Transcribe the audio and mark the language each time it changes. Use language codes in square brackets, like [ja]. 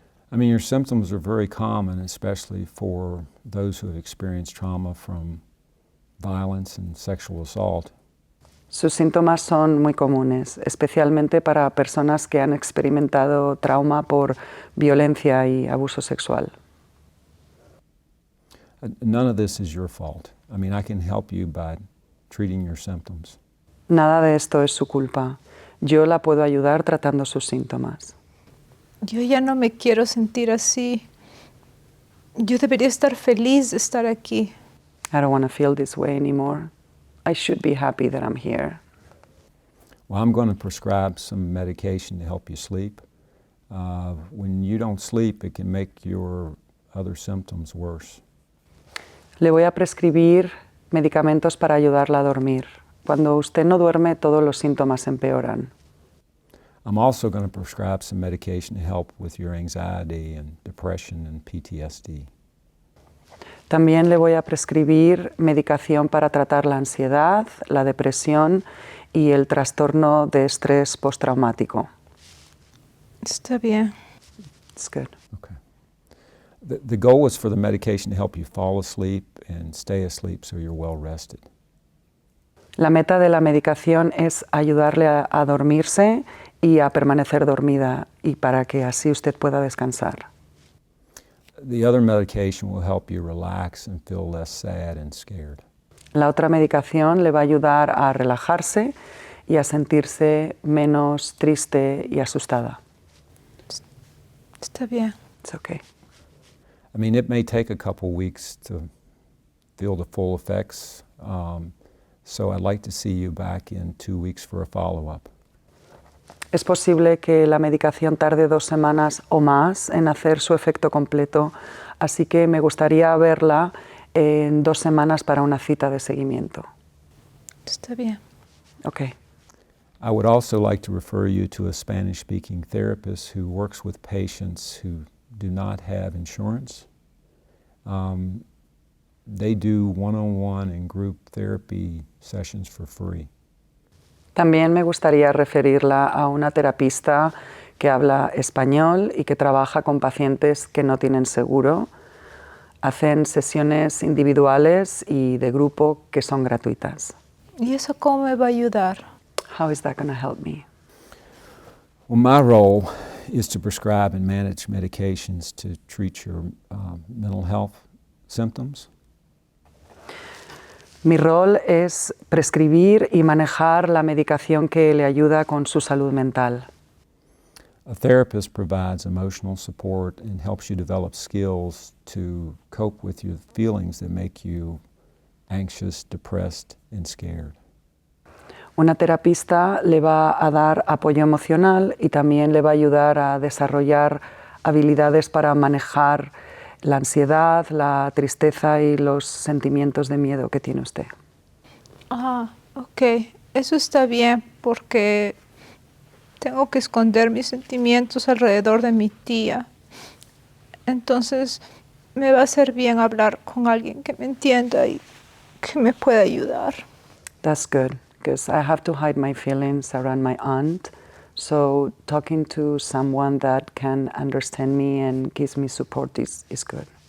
[en] I mean, your symptoms are very common, especially for those who have experienced trauma from violence and sexual assault. [es] Sus síntomas son muy comunes, especialmente para personas que han experimentado trauma por violencia y abuso sexual. [en] None of this is your fault. I mean, I can help you by treating your symptoms. [es] Nada de esto es su culpa. Yo la puedo ayudar tratando sus síntomas. Yo ya no me quiero sentir así. Yo debería estar feliz de estar aquí. [en] I don't want to feel this way anymore. I should be happy that I'm here. Well, I'm going to prescribe some medication to help you sleep. When you don't sleep, it can make your other symptoms worse. [es] Le voy a prescribir medicamentos para ayudarla a dormir. Cuando usted no duerme, todos los síntomas empeoran. [en] I'm also going to prescribe some medication to help with your anxiety and depression and PTSD. [es] También le voy a prescribir medicación para tratar la ansiedad, la depresión y el trastorno de estrés postraumático. Está bien. [en] It's good. Okay. The goal is for the medication to help you fall asleep and stay asleep so you're well rested. [es] La meta de la medicación es ayudarle a dormirse y a permanecer dormida y para que así usted pueda descansar. [en] The other medication will help you relax and feel less sad and scared. [es] La otra medicación le va a ayudar a relajarse y a sentirse menos triste y asustada. Está bien. [en] It's okay. I mean, it may take a couple weeks to feel the full effects, so I'd like to see you back in 2 weeks for a follow-up. [es] Es posible que la medicación tarde 2 semanas o más en hacer su efecto completo, así que me gustaría verla en 2 semanas para una cita de seguimiento. Está bien. [en] Okay. I would also like to refer you to a Spanish-speaking therapist who works with patients who do not have insurance. They do one-on-one and group therapy sessions for free. [es] También me gustaría referirla a una terapista que habla español y que trabaja con pacientes que no tienen seguro. Hacen sesiones individuales y de grupo que son gratuitas. ¿Y eso cómo me va a ayudar? [en] How is that going to help me? Well, my role is to prescribe and manage medications to treat your mental health symptoms. [es] Mi rol es prescribir y manejar la medicación que le ayuda con su salud mental. [en] A therapist provides emotional support and helps you develop skills to cope with your feelings that make you anxious, depressed, and scared. [es] Una terapista le va a dar apoyo emocional y también le va a ayudar a desarrollar habilidades para manejar la ansiedad, la tristeza y los sentimientos de miedo que tiene usted. Ah, ok. Eso está bien porque tengo que esconder mis sentimientos alrededor de mi tía. Entonces me va a hacer bien hablar con alguien que me entienda y que me pueda ayudar. [en] That's good, because I have to hide my feelings around my aunt. So talking to someone that can understand me and gives me support is good.